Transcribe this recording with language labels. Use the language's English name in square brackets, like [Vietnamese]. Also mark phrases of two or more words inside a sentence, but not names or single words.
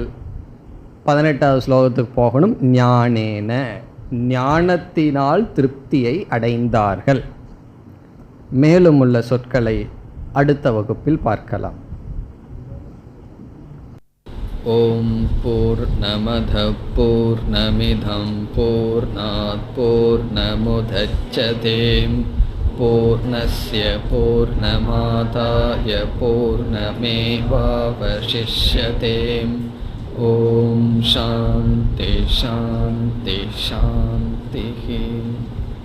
[Tamil] 18வது ஸ்லோகத்துக்கு போகணும். ஞானேன, ஞானத்தினால் திருப்தியை அடைந்தார்கள். மேலும் உள்ள சொற்களை அடுத்த வகுப்பில் பார்க்கலாம். [Sanskrit] ओं पूर्णमद पूर्णमिदं पूर्णात् पूर्णमुदच्यते पूर्णस्य पूर्णमादाय पूर्णमेवावशिष्यते. ओं शान्ति शान्ति शान्ति.